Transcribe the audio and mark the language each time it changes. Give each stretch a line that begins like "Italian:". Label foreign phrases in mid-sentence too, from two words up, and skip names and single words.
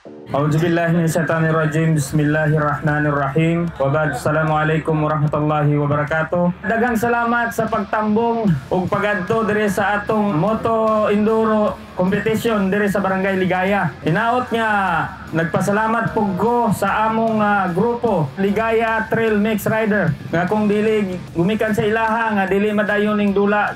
Arabic: أعوذ بالله من الشيطان الرجيم. بسم الله الرحمن الرحيم. وبعد. السلام عليكم ورحمة الله وبركاته.
Cebuano: Daghang salamat sa pagtambong ug pagadto diri sa atong moto enduro competition diri sa Barangay Ligaya. Hinaot nga nagpasalamat pug ko sa among grupo Ligaya Trail Mix Rider nga kung dili gumikan sa ilaha nga dili madayon ning dula.